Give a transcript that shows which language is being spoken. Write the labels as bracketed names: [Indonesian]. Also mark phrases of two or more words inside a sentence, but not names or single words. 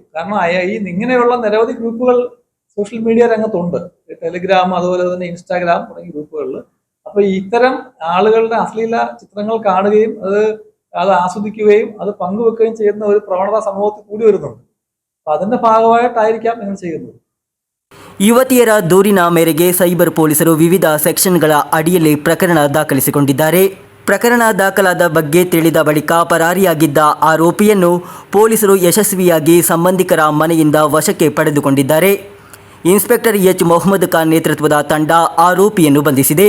[Malayalam] കാരണം ഇങ്ങനെയുള്ള നിരവധി ഗ്രൂപ്പുകൾ സോഷ്യൽ മീഡിയ രംഗത്തുണ്ട്. ടെലിഗ്രാം, അതുപോലെ തന്നെ ഇൻസ്റ്റാഗ്രാം തുടങ്ങിയ ഗ്രൂപ്പുകളിൽ. അപ്പൊ ഇത്തരം ആളുകളുടെ അശ്ലീല ചിത്രങ്ങൾ കാണുകയും അത് ആസ്വദിക്കുകയും അത് പങ്കുവെക്കുകയും ചെയ്യുന്ന ഒരു പ്രവണത സമൂഹത്തിൽ കൂടി വരുന്നുണ്ട്. അപ്പൊ അതിന്റെ ഭാഗമായിട്ടായിരിക്കാം നിങ്ങൾ ചെയ്യുന്നത്. [Kannada] ಯುವತಿಯರ ದೂರಿನ ಮೇರೆಗೆ ಸೈಬರ್ ಪೊಲೀಸರು ವಿವಿಧ ಸೆಕ್ಷನ್ಗಳ ಅಡಿಯಲ್ಲಿ ಪ್ರಕರಣ ದಾಖಲಿಸಿಕೊಂಡಿದ್ದಾರೆ. ಪ್ರಕರಣ ದಾಖಲಾದ ಬಗ್ಗೆ ತಿಳಿದ ಬಳಿಕ ಪರಾರಿಯಾಗಿದ್ದ ಆರೋಪಿಯನ್ನು ಪೊಲೀಸರು ಯಶಸ್ವಿಯಾಗಿ ಸಂಬಂಧಿಕರ ಮನೆಯಿಂದ ವಶಕ್ಕೆ ಪಡೆದುಕೊಂಡಿದ್ದಾರೆ. ಇನ್ಸ್ಪೆಕ್ಟರ್ ಎಚ್ ಮೊಹಮ್ಮದ್ ಖಾನ್ ನೇತೃತ್ವದ ತಂಡ ಆರೋಪಿಯನ್ನು ಬಂಧಿಸಿದೆ.